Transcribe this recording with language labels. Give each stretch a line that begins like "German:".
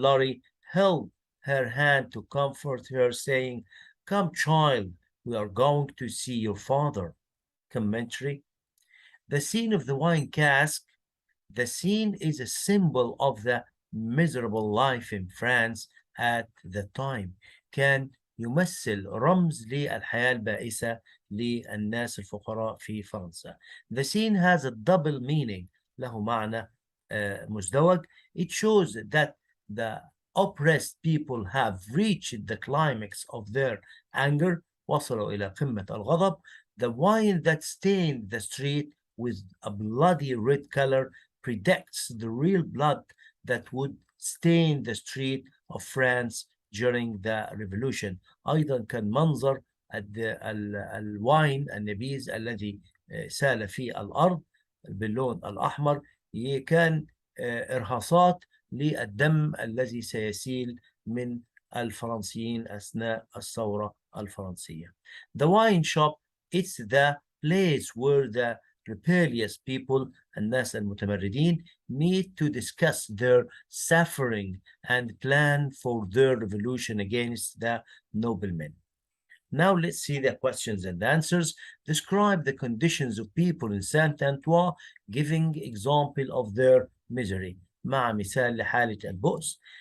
English: Laurie held her hand to comfort her, saying, "Come, child, we are going to see your father." Commentary. The scene of the wine cask. The scene is a symbol of the miserable life in France at the time.
Arabic: كان يمثل رمز للحياة البائسة للناس الفقراء في فرنسا.
English: The scene has a double meaning.
Arabic: له معنى مزدوج.
English: It shows that the oppressed people have reached the climax of their anger.
Arabic: وصلوا إلى قمة الغضب.
English: The wine that stained the street with a bloody red color predicts the real blood that would stain the street of France during the revolution.
Arabic: أيضا كان منظر الواين النبيذ الذي سال في الأرض باللون الأحمر كان إرهاصات للدم الذي سيسيل من الفرنسيين أثناء الثورة الفرنسية.
English: The wine shop, it's the place where the rebellious people,
Arabic: الناس المتمردين,
English: meet to discuss their suffering and plan for their revolution against the noblemen. Now let's see the questions and answers. Describe the conditions of people in Saint-Antoine, giving example of their misery.
Arabic: مع مثال لحالة البؤس.